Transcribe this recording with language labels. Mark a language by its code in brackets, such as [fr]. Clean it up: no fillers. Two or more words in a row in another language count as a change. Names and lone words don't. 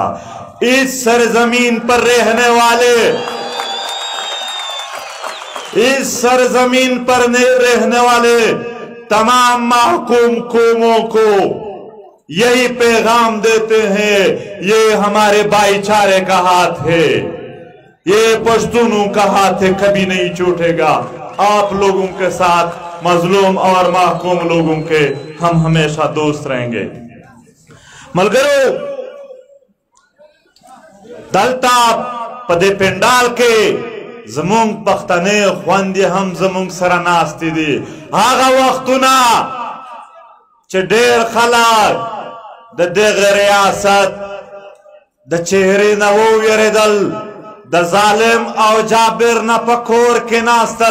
[ur] اس سرزمین پر رہنے والے تمام محکوم قوموں کو یہی پیغام دیتے ہیں یہ ہمارے بھائی چارے کا ہاتھ ہے. یہ پشتونوں کا ہاتھ ہے کبھی نہیں چھوٹے گا. آپ لوگوں کے ساتھ مظلوم اور محکوم لوگوں کے ہم ہمیشہ دوست رہیں گے. [ps] ملګرو دلته په دې پنډال کې زمونږ پښتنې خویندې هم زمونږ سره ناستې دي. هغه وختونه چې ډېر خلک د دغه ریاست د چهرې نه وویرېدل د ظالم او جابر نه په کور کې ناستل.